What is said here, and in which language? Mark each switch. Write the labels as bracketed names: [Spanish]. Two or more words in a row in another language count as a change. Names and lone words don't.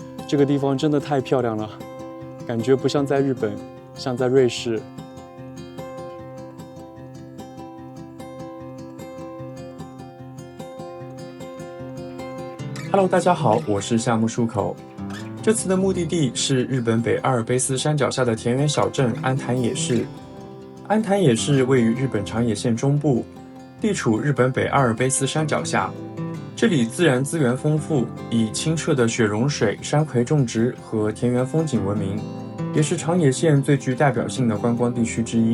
[Chinese] 這個地方真的太漂亮了，感覺不像在日本，像在瑞士。Hello， 大家好，我是夏目漱口。這次的目的地是日本北阿爾卑斯山腳下的田園小鎮安潭野市。安潭野市位於日本长野縣中部，地處日本北阿爾卑斯山腳下。這裡自然資源豐富，以清澈的雪融水、山葵種植和田園風景聞名，也是長野縣最具代表性的觀光地區之一。